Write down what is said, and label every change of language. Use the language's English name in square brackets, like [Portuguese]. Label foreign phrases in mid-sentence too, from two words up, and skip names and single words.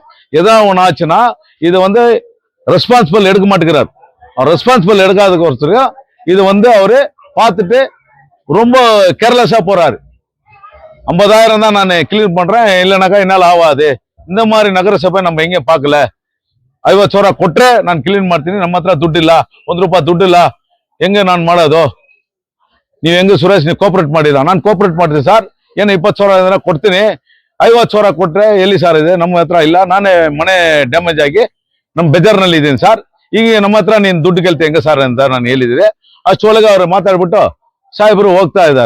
[Tamil] ஏதாவது ஒன்று ஆச்சுன்னா இது வந்து ரெஸ்பான்சிபிள் எடுக்க மாட்டேங்கிறார். அவர் ரெஸ்பான்சிபிள் எடுக்காததுக்கு ஒருத்தர் இது வந்து அவரு பார்த்துட்டு ரொம்ப கேர்லெஸ்ஸா போறாரு. 50,000 தான் நான் கிளியர் பண்றேன், இல்லைனாக்கா என்னால் ஆகாது. இந்த மாதிரி நகரசபை நம்ம எங்க பார்க்கல. [Kannada] 50,000 ಕೊಟ್ರೆ ನಾನು ಕ್ಲೀನ್ ಮಾಡ್ತೀನಿ, ನಮ್ಮ ಹತ್ರ ದುಡ್ಡಿಲ್ಲ, ₹1 ದುಡ್ಡಿಲ್ಲ, ಹೆಂಗೆ ನಾನು ಮಾಡೋದು? ನೀವು ಹೆಂಗೆ ಸುರೇಶ್ ನೀವು ಕೋಪರೇಟ್ ಮಾಡಿಲ್ಲ? ನಾನು ಕೋಪರೇಟ್ ಮಾಡ್ತೀನಿ ಸರ್, ಏನು 20,000 ಕೊಡ್ತೀನಿ, 50,000 ಕೊಟ್ರೆ ಎಲ್ಲಿ ಸರ್ ಇದೆ? ನಮ್ಮ ಹತ್ರ ಇಲ್ಲ, ನಾನೇ ಮನೆ ಡ್ಯಾಮೇಜ್ ಆಗಿ ನಮ್ಮ ಬೇಜಾರ್ನಲ್ಲಿ ಇದ್ದೀನಿ ಸರ್, ಈಗ ನಮ್ಮ ಹತ್ರ ನೀನು ದುಡ್ಡು ಕೇಳ್ತಿ ಹೆಂಗೆ ಸರ್ ಅಂತ ನಾನು ಹೇಳಿದ್ರೆ ಅಷ್ಟೊಳಗೆ ಅವ್ರು ಮಾತಾಡ್ಬಿಟ್ಟು ಸಾಹೇಬರು ಹೋಗ್ತಾ ಇದ್ದಾರೆ.